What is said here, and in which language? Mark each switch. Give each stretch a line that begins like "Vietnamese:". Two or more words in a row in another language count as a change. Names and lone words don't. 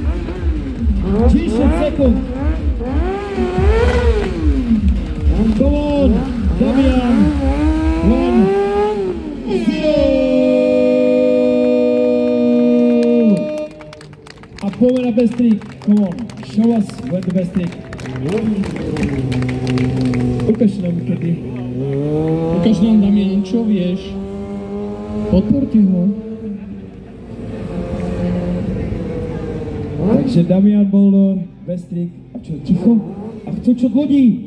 Slovak: 10 sekúnd.
English: Come on, Damian.
Slovak: 1, 0. A poďme na
English: best trick. Come on, show us where the best trick.
Slovak: Ukáž nám kedy. Ukáž nám, Damian, čo vieš. Podporte ho. Takže Damian Boldor,
English: best trick.
Slovak: A čo, ticho? A chcú čo od lodí?